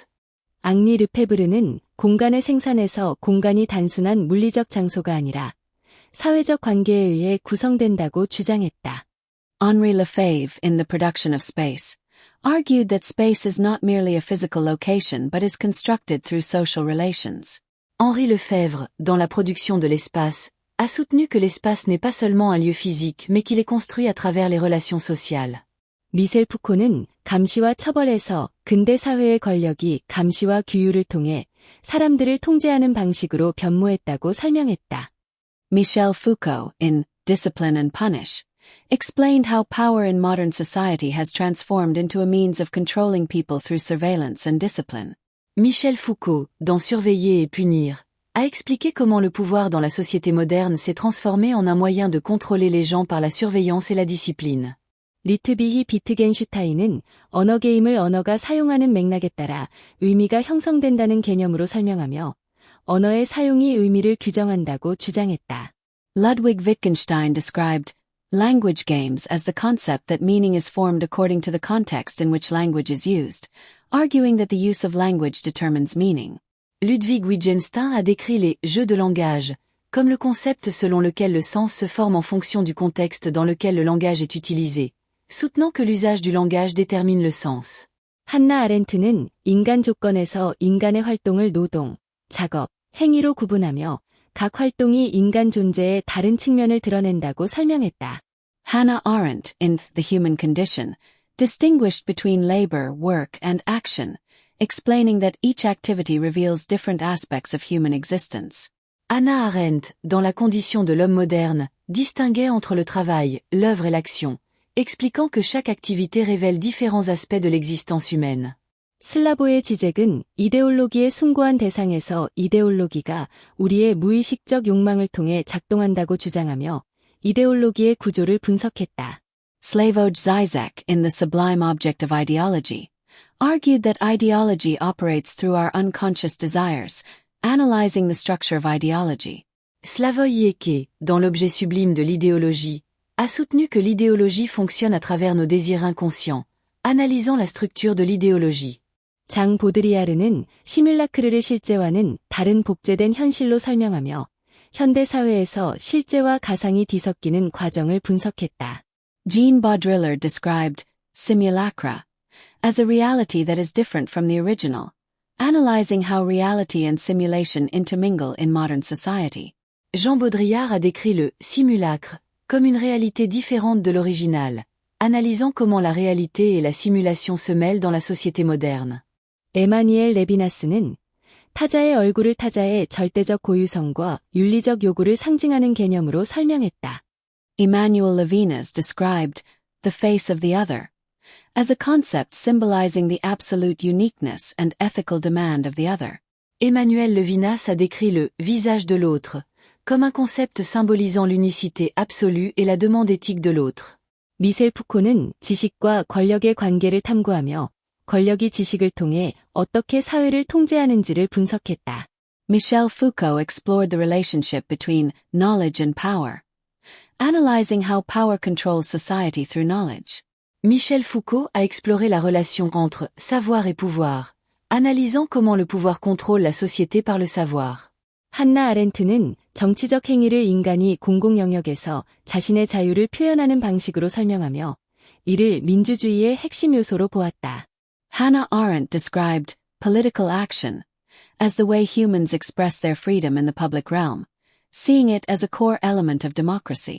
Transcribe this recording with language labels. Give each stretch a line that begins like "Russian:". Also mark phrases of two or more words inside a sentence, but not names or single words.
Korean: 앙리 르페브르는 공간의 생산에서 공간이 단순한 물리적 장소가 아니라 사회적 관계에 의해 구성된다고 주장했다.
English: Henri Lefebvre, in The Production of Space, argued that space is not merely a physical location but is constructed through social relations.
French: Henri Lefebvre, dans La production de l'espace, a soutenu que l'espace n'est pas seulement un lieu physique mais qu'il est construit à travers les relations sociales.
Korean: 미셀 푸코는 감시와 처벌에서 근대 사회의 권력이 감시와 규율을 통해 사람들을 통제하는 방식으로 변모했다고 설명했다.
English: Michel Foucault, in Discipline and Punish, explained how power in modern society has transformed into a means of controlling people through surveillance and discipline.
French: Michel Foucault, dans Surveiller et punir, a expliqué comment le pouvoir dans la société moderne s'est transformé en un moyen de contrôler les gens par la surveillance et la discipline.
Korean: 리트비히 비트겐슈타인은 언어 게임을 언어가 사용하는 맥락에 따라 의미가 형성된다는 개념으로 설명하며 언어의 사용이 의미를 규정한다고 주장했다.
English: Ludwig Wittgenstein described language games as the concept that meaning is formed according to the context in which language is used, arguing that the use of language determines meaning.
French: Ludwig Wittgenstein a décrit les jeux de langage comme le concept selon lequel le sens se forme en fonction du contexte dans lequel le langage est utilisé, soutenant que l'usage du langage détermine le sens.
Korean: 한나 아렌트는 인간 조건에서 인간의 활동을 노동, 작업, 행위로 구분하며 각 활동이 인간 존재의 다른 측면을 드러낸다고 설명했다.
English: Hannah Arendt, in The Human Condition, distinguished between labor, work, and action, explaining that each activity reveals different aspects of human existence.
French: Hannah Arendt, dans La condition de l'homme moderne, distinguait entre le travail, l'œuvre et l'action, expliquant que chaque activité révèle différents aspects de l'existence humaine.
Korean: 슬라보의 지적은 이데올로기의 숭고한 대상에서 이데올로기가 우리의 무의식적 욕망을 통해 작동한다고 주장하며 이데올로기의 구조를 분석했다.
English: Slavoj Zizek, in The Sublime Object of Ideology, argued that ideology operates through our unconscious desires, analyzing the structure of ideology.
French: Slavoj Žižek, dans L'objet sublime de l'idéologie, a soutenu que l'idéologie fonctionne à travers nos désirs inconscients, analysant la structure de l'idéologie.
Korean: 장 보드리아르는 시뮬라크르를 실제와는 다른 복제된 현실로 설명하며 현대 사회에서 실제와 가상이 뒤섞이는 과정을 분석했다.
English: Jean Baudrillard described simulacra as a reality that is different from the original, analyzing how reality and simulation intermingle in modern society.
French: Jean Baudrillard a décrit le simulacre comme une réalité différente de l'original, analysant comment la réalité et la simulation se mêlent dans la société moderne.
Korean: 에마니엘 레비나스는 타자의 얼굴을 타자의 절대적 고유성과 윤리적 요구를 상징하는 개념으로 설명했다.
English: Emmanuel Levinas described the face of the other as a concept symbolizing the absolute uniqueness and ethical demand of the other.
French: Emmanuel Levinas a décrit le visage de l'autre comme un concept symbolisant l'unicité absolue et la demande éthique de l'autre.
Korean: 미셀 푸코는 지식과 권력의 관계를 탐구하며 권력이 지식을 통해 어떻게 사회를 통제하는지를 분석했다.
English: Michel Foucault explored the relationship between knowledge and power, analyzing how power controls society through knowledge.
French: Michel Foucault a exploré la relation entre savoir et pouvoir, analysant comment le pouvoir contrôle la société par le savoir.
Korean: 한나 아렌트는 정치적 행위를 인간이 공공 영역에서 자신의 자유를 표현하는 방식으로 설명하며 이를 민주주의의 핵심 요소로 보았다.
English: Hannah Arendt described political action as the way humans express their freedom in the public realm, seeing it as a core element of democracy.